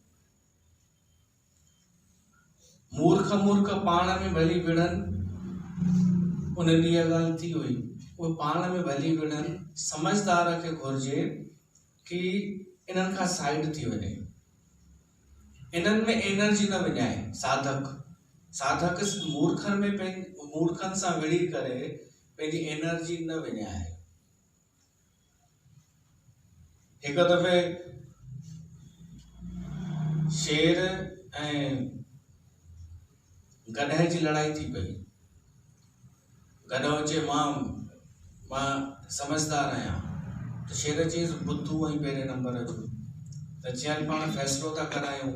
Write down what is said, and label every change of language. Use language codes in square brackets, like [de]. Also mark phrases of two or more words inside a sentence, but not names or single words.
[sd] मूर्ख मूर्ख पाण में भली विढ़नि उन ॾींहुं इहा ॻाल्हि थी हुई उहे पाण में भली विढ़नि समझदार खे घुर्जे कि इन्हनि खां साइड थी वञे इन्हनि में एनर्जी न विञाए साधक मूर्खनि में मूर्खनि सां विड़ी करे पंहिंजी एनर्जी न विञाए हिकु दफ़े शेर ऐं गधे जी लड़ाई थी पई गधो चए मां समझदार आहियां त शेर चयईंसि बुद्धू ऐं पहिरें नंबर जो त चयनि पाण फ़ैसिलो था करायूं